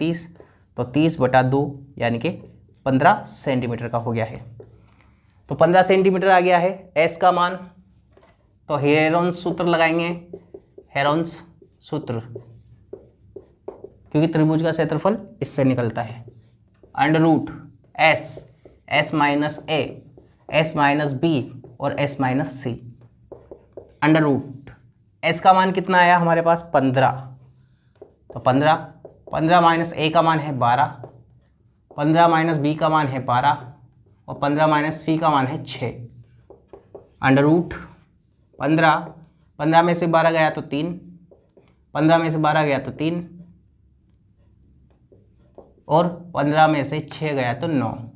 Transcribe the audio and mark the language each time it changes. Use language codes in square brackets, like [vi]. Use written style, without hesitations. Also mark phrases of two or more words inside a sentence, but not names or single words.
[hi] 30, तो 30 बटा 2 यानी कि 15 सेंटीमीटर का हो गया है। तो 15 सेंटीमीटर आ गया है s का मान। तो हेरोन्स सूत्र लगाएंगे, हेरोन्स सूत्र, क्योंकि त्रिभुज का क्षेत्रफल इससे निकलता है। √ s, s - a, s - b और s - c। √ s का मान कितना आया हमारे पास? 15, तो 15 माइनस a का मान है 12, 15 माइनस b का मान है 12 और 15 माइनस c का मान है 6। √ 15 में से 12 गया तो 3, 15 में से 12 गया तो 3 और 15 में से 6 गया तो 9।